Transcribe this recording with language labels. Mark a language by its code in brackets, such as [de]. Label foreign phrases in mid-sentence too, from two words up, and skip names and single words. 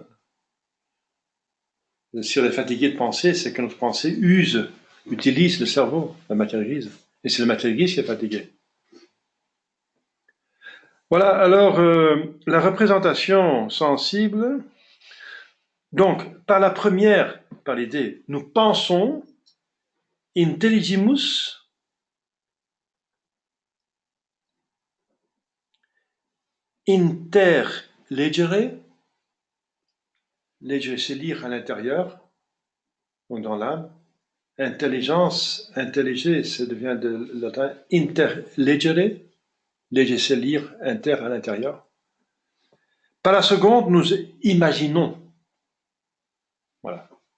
[fr] Si on est fatigué de penser, c'est que notre pensée utilise le cerveau, la matière grise. Et c'est la matière grise qui est fatiguée. Voilà, alors la représentation sensible. Donc, par la première, par l'idée, nous pensons, [la] intelligimus, interlegere, legere [fr] c'est lire à l'intérieur, donc dans l'âme. Intelligence, intelliger, ça devient de latin [la] interlegere, legere [fr] c'est lire, inter à l'intérieur. Par la seconde, nous imaginons. Voilà.